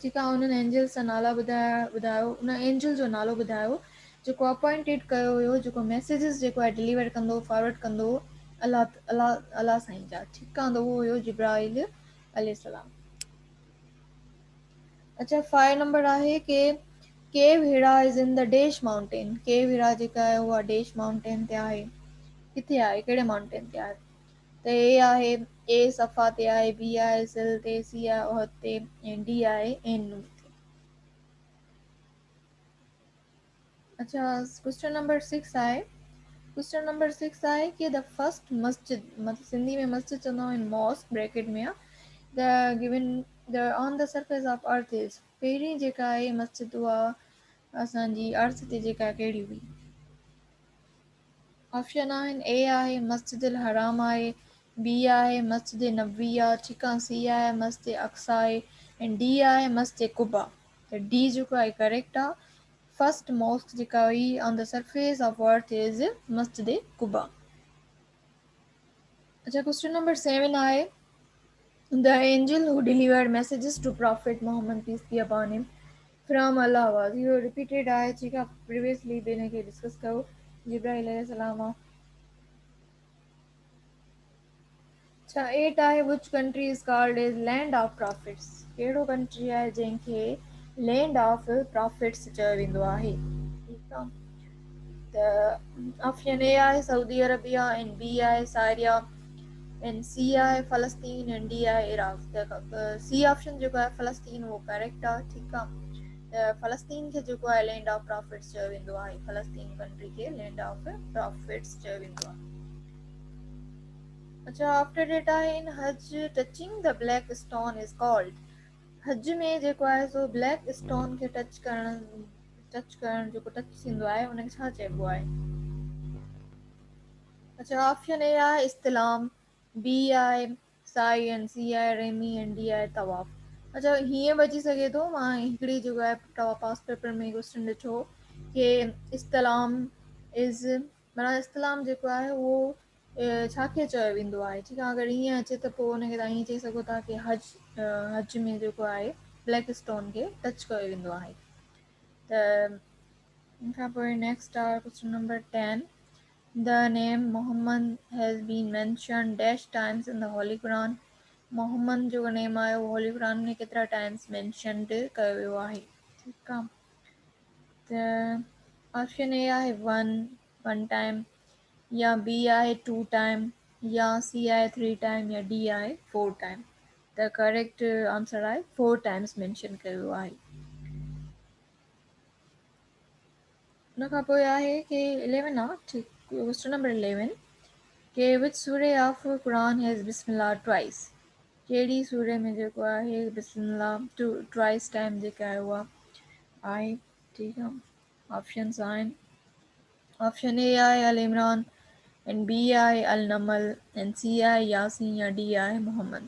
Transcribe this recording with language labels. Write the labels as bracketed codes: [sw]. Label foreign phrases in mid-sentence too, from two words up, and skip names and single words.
[sd] ठीकु आहे, उन्हनि एंजल्स जा नाला ॿुधायो, उन एंजल जो नालो ॿुधायो जेको अपॉइंटेड कयो हुयो, जेको मैसेजिस जेको आहे डिलीवर कंदो, फॉरवर्ड कंदो अलाह अलाह अलाह साईं जा। ठीकु आहे, त उहो हुयो जिब्राइल अलैहिस्सलाम। अच्छा, 5 नंबर आहे कि [en] cave Hira is in the dash mountain. [sd] केव हिरा जेका आहे उहा डैश माउंटेन ते आहे, किथे आहे, कहिड़े माउंटेन ते आहे? त ए आहे ए सफ़ा ते आहे, बी आहे सिल ते, सी आहे उहद ते ऐं डी आहे एन ते। अच्छा, [en] question number 6 [sd] आहे, [en] question number 6 [sd] आहे कि [en] the first masjid, [sd] मतलब सिंधी में मस्जिद चवंदा आहिनि मॉस्क ब्रैकेट में आहे, [en] the given the on the surface of earth is, [sd] पहिरीं जेका आहे मस्जिद उहा असांजी अर्थ ते जेका कहिड़ी हुई? ऑप्शन आहिनि ए आहे मस्जिद अल हराम आहे, बी आहे मस्जिद नबवी आहे, ठीकु आहे, सी आहे मस्जिद अक्सा आहे ऐं डी आहे मस्जिद कुबा। त डी जेको आहे करेक्ट आहे। [en] first mosque [sd] जेका हुई [en] on the surface of earth is [sd] मस्जिद कुबा। [en] अच्छा, question number 7 आहे the angel who delivered messages to prophet Mohammad peace be upon him from Allah was. [sd] इहो रिपीटेड आहे, ठीकु आहे, प्रीवियसली बि हिन खे डिस्कस कयो, जिब्राइल अलैहिस्सलाम आहे। अच्छा, 8 आहे [en] which country is called as land of prophets. [sd] कहिड़ो कंट्री आहे जंहिंखे [en] land of prophets [sd] चयो वेंदो आहे? ठीकु आहे, त ऑप्शन ए आहे सऊदी अरबिया ऐं बी आहे सारिया ऐं सी आहे फ़लस्तीन ऐं डी आहे इराक। त सी ऑप्शन जेको आहे फ़लस्तीन उहो करेक्ट आहे। ठीकु आहे, त फ़लस्तीन खे जेको आहे [en] land of prophets [sd] चयो वेंदो आहे, फ़लस्तीन कंट्री खे [en] land of prophets [sd] चयो वेंदो आहे। [en] अच्छा, after that आहे in Hajj touching the black stone is called. [sd] हज में जेको आहे सो [en] black stone [sd] खे टच करणु जेको टच थींदो आहे उनखे छा चइबो आहे? अच्छा, ऑप्शन ए आहे इस्तिलाम, बी आहे साई ऐं सी आहे रेमी ऐं डी आहे तवाफ़। अच्छा, हीअं बची सघे थो, मां हिकिड़ी जेको आहे तव्हां पास पेपर में क्वेश्चन ॾिठो कि इस्तिलाम इज़, माना इस्तिलाम जेको आहे उहो छाखे चयो वेंदो आहे? ठीकु आहे, अगरि ईअं अचे त पोइ हुनखे तव्हां ईअं चई सघो था कि हज में जेको आहे [en] black stone [sd] खे टच कयो वेंदो आहे। त हिन खां पोइ [en] नेक्स्ट आहे question number 10 the name Mohammad has been mention dash times in the Holy Quran. [sd] मोहम्मद जो नेम आहे उहो [en] Holy Quran [sd] में केतिरा टाइम्स मैंशनड कयो वियो आहे? ठीकु आहे, त ऑप्शन ए आहे [en] one time, [sd] या बी आहे 2 टाइम, या सी आहे 3 टाइम या डी आहे 4 टाइम। त [en] correct answer [sd] आहे 4 [en] times mention [sd] कयो वियो आहे। हुन खां पोइ आहे कि 11 आहे, ठीकु, [en] question number 11 कि which surah of Quran has Bismillah twice. [sd] कहिड़ी सूरे में जेको आहे बिस्मिल्लाह [en] twice time [sd] जेका आहे उहा आहे? ठीकु आहे, ऑप्शन्स आहिनि, ऑप्शन ए आहे अल इमरान ऐं बी आहे अल नमल ऐं सी आहे यासीन या डी आहे मोहम्मद।